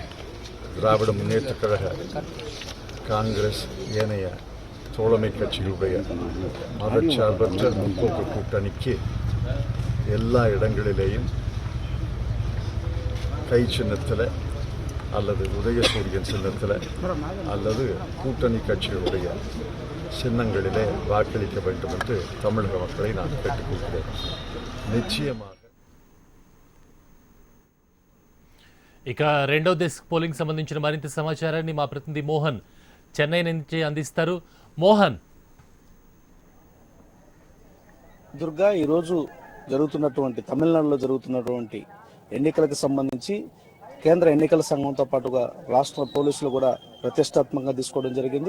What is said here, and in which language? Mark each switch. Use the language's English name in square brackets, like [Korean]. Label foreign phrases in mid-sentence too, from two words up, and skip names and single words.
[Tamil] திராவிட முன்னேற்றக் கழக, காங்கிரஸ், ஏனைய தோழமை கட்சிகளுடைய மதச்சார்பற்ற முற்போக்கு கூட்டணிக்கு எல்லா இடங்களிலேயும் கை சின்னத்தில் அல்லது உதயசூரியன் சின்னத்தில் அல்லது கூட்டணி கட்சிகளுடைய சின்னங்களிலே வாக்களிக்க வேண்டும் என்று தமிழக மக்களை நான் கேட்டுக்கொள்கிறேன். நிச்சயமாக [Telugu] ఇక రెండో డెస్క్ పోలింగ్ సంబంధించిన మరింత సమాచారాన్ని మా ప్రతినిధి మోహన్ చెన్నై నుంచి అందిస్తారు. మోహన్. దుర్గా, ఈరోజు జరుగుతున్నటువంటి తమిళనాడులో జరుగుతున్నటువంటి ఎన్నికలకు సంబంధించి కేంద్ర ఎన్నికల సంఘంతో పాటుగా రాష్ట్ర పోలీసులు కూడా ప్రతిష్టాత్మకంగా తీసుకోవడం జరిగింది.